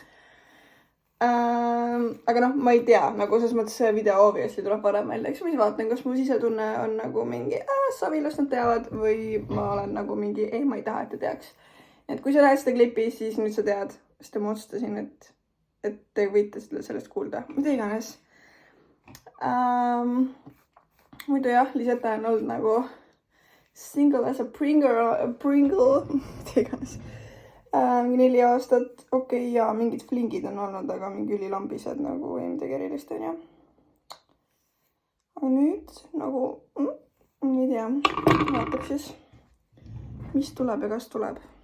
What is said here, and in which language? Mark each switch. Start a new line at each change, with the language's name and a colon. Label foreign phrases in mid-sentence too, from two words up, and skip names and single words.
Estonian: Aga noh, ma ei tea, nagu selles mõttes see video obviously tuleb varem välja, eks ma siis vaatan, kas mu sisetunne on nagu mingi savilust nad teavad või ma olen nagu mingi, ei, ma ei taha, et te teaks. Et kui sa näed seda klipi, siis nüüd sa tead, sest ma otsustasin, et te võite sellest kuulda, mida iganes. Muidu jah, Liseta on olnud nagu
English: single as a Pringle,
Estonian: mida iganes. 4 aastat, okei, ja mingid flingid on olnud, aga mingi ülilambised nagu ei midagi erilist, on ju. Aga nüüd nagu, ei tea, vaatab siis, mis tuleb ja kas tuleb.